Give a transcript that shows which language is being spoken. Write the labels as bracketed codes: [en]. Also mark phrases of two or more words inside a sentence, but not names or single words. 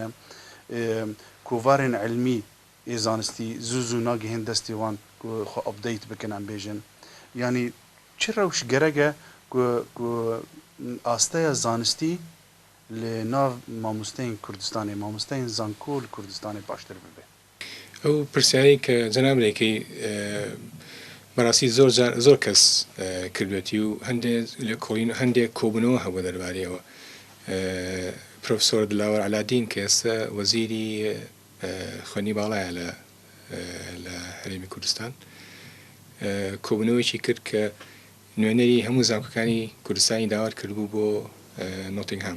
[ku] Kovarên elmî ê zanistî zû zû nagihên destê wan ku xwe update bikin em bêjin. Yani çi rewş gerek e ku asteya zanistî li nav mamosteyên Kurdistanê mamosteyên zankol Kurdistanê baştir bibe. [ckb] ئەو پرسیارەی کە جەنابێکی بەڕاستی زۆر کەس کردوێتی و هەندێک کۆبوونەوە هەبوو دەربارەیەوە. پرۆفسۆر دلاوەر علادین کە ئێستا وەزیری خوێنی باڵایە لە هەرێمی کوردستان کۆبوونەوەیکی کرد کە نوێنەری هەموو زانکۆکانی کوردستانی داوات کردبوو بۆ نۆتینگهام.